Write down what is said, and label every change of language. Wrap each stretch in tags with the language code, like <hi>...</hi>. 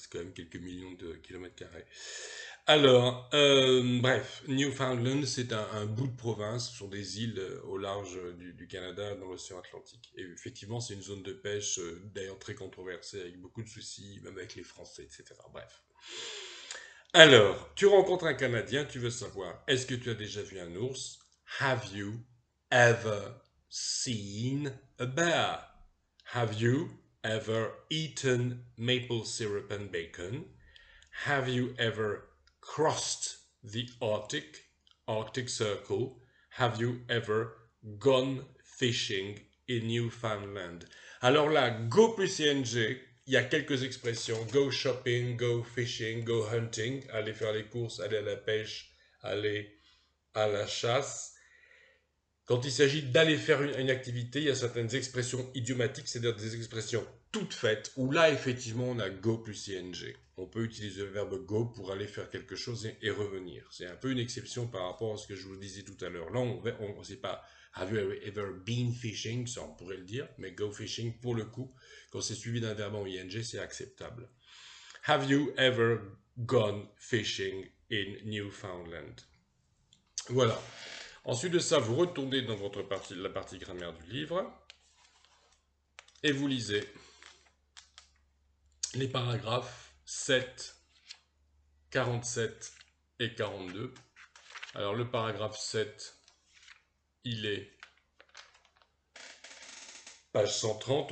<fr>C'est quand même quelques millions de kilomètres carrés. Alors, bref, Newfoundland, c'est un bout de province sur des îles au large du Canada, dans l'océan Atlantique. Et effectivement, c'est une zone de pêche, d'ailleurs très controversée, avec beaucoup de soucis, même avec les Français, etc. Bref. Alors, tu rencontres un Canadien, tu veux savoir, est-ce que tu as déjà vu un ours?</fr> <en>Have you ever seen a bear? Have you ever eaten maple syrup and bacon? Have you ever crossed the Arctic Circle? Have you ever gone fishing in Newfoundland?</en> <fr>Alors là, go plus ing, il y a quelques expressions.</fr> <en>Go shopping, go fishing, go hunting.</en> <fr>Aller faire les courses, aller à la pêche, aller à la chasse. Quand il s'agit d'aller faire une activité, il y a certaines expressions idiomatiques, c'est-à-dire des expressions toutes faites, où là, effectivement, on a go plus ing. On peut utiliser le verbe go pour aller faire quelque chose et revenir. C'est un peu une exception par rapport à ce que je vous disais tout à l'heure. Là, on ne sait pas</fr> <en>have you ever been fishing,</en> <fr>ça on pourrait le dire, mais</fr> <en>go fishing,</en> <fr>pour le coup, quand c'est suivi d'un verbe en ing, c'est acceptable.</fr> <en>Have you ever gone fishing in Newfoundland?</en> <fr>Voilà. Ensuite de ça, vous retournez dans la partie grammaire du livre et vous lisez les paragraphes 7, 47 et 42. Alors le paragraphe 7, il est page 130.</fr>